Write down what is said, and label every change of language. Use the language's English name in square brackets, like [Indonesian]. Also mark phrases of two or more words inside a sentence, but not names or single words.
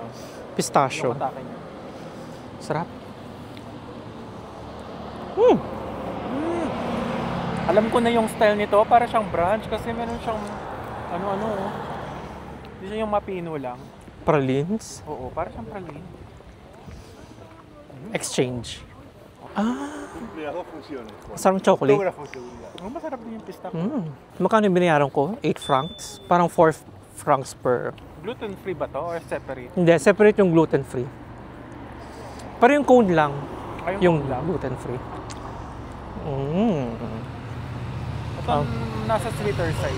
[Filipino] pistachio. yung atake niya. Sarap. Alam ko na yung style nito, para siyang brunch kasi meron siyang ano-ano. Oh. Hindi siya yung mapino lang. Pralines. Oo, para siyang praline. Exchange. [German] Mehrere Funktionen. [Filipino] Sarap ng chocolate. [German] Mehrere Funktionen, ja. [Filipino] Oh, masarap din yung pistachio. Magkano yung binayaran ko? 8 francs. Parang 4 francs per... Gluten-free ba to or separate? Hindi, separate yung gluten-free. Pero yung cone lang. Ay, Yung cone lang. gluten-free. Ito nasa [English] sweeter side.